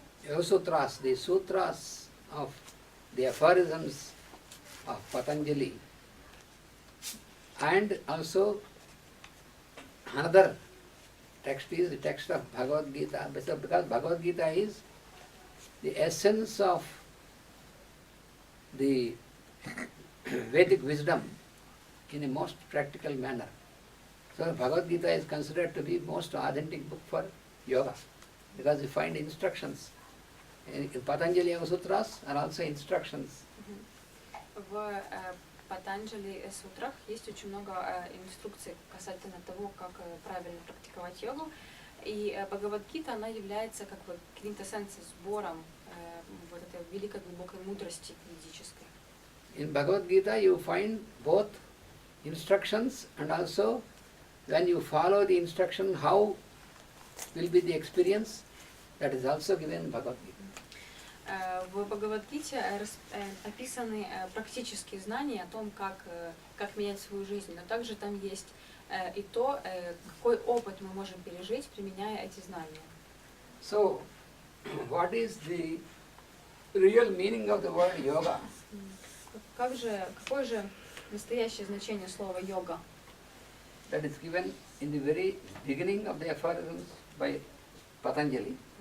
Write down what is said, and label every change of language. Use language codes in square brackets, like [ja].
[en] Yoga the sutras of the aphorisms of Patanjali, and also another text is the text of Bhagavad Gita, because Bhagavad Gita is the essence of the Vedic wisdom in a most practical manner. So Bhagavad Gita is considered to be most authentic book for yoga, because you find instructions. In Patanjali Yoga Sutras are also instructions. [ru] В Патанджали сутрах есть очень много инструкций касательно того, как правильно практиковать йогу. И Бхагавад-гита, она является как бы квинтэссенцией, сбором вот этой великой глубокой мудрости ведической. [en] In Bhagavad Gita you find both instructions and also when you follow the instruction how will be the experience, that is also given in Bhagavad Gita. [ru] В Бхагавад-гите описаны практические знания о том, как менять свою жизнь, но также там есть и то, какой опыт мы можем пережить, применяя эти знания. [en] So, what is the real meaning of the word yoga? [ru] Какое же настоящее значение слова йога? [en] That is given in the very beginning of the aphorisms by Patanjali.